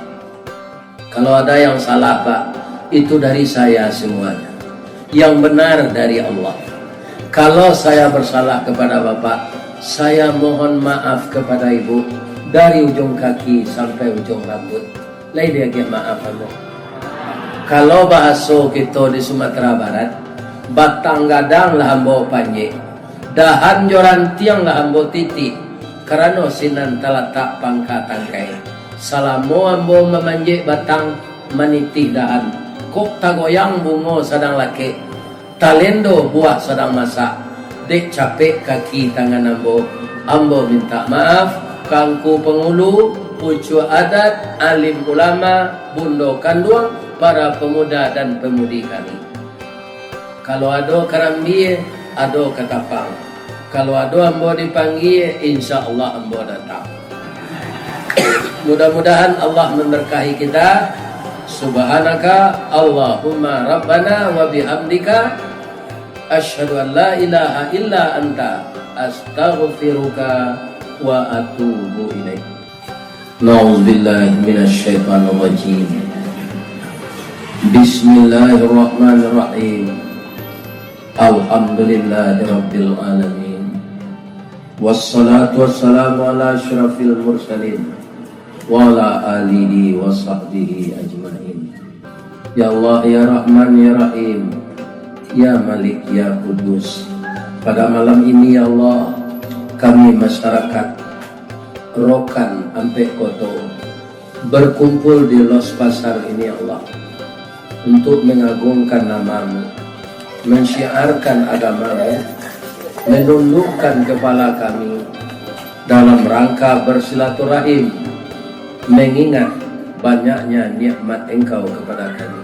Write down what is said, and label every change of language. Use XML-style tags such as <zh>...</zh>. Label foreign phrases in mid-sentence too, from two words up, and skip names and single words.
<id>Kalau ada yang salah Pak, itu dari saya semuanya. Yang benar dari Allah. Kalau saya bersalah kepada Bapak, saya mohon maaf kepada Ibu dari ujung kaki sampai ujung rambut.</id> <min>Lai dia maaf Allah. Kalau bahasa kita di Sumatera Barat, batang gadang lah ambo panjang, dahan joran tiang lah ambo titik, karena sinan talatak pangkat tangkai. Salamo ambo memanjik batang manitih dahan, kok tagoyang bungo sedang laki, talendo buah sedang masak, dek capek kaki tangan ambo minta maaf, kangku pengulu, pucu adat, alim ulama, bundo kanduang, para pemuda dan pemudi kami. Kalau ada karambi, ada katapang. Kalau ada ambo dipanggil,</min> <ar>إن شاء الله</ar> <min>ambo datang.</min> <id>Mudah-mudahan Allah memberkahi kita.</id> <ar>سبحانك اللهم ربنا وبحمدك أشهد أن لا إله إلا أنت أستغفرك وأتوب إليك. نعوذ بالله من الشيطان الرجيم. بسم الله الرحمن الرحيم. الحمد لله رب العالمين. والصلاة والسلام على أشرف المرسلين وعلى آله وصحبه أجمعين. يا الله، يا رحمن، يا رحيم، يا مالك، يا قدوس.</ar> <id>Pada malam ini ya Allah, kami masyarakat Rokan Ampe Koto berkumpul di Los Pasar ini ya Allah, untuk mengagungkan namamu, mensyiarkan agamamu, menundukkan kepala kami dalam rangka bersilaturahim, mengingat banyaknya nikmat Engkau kepada kami.</id>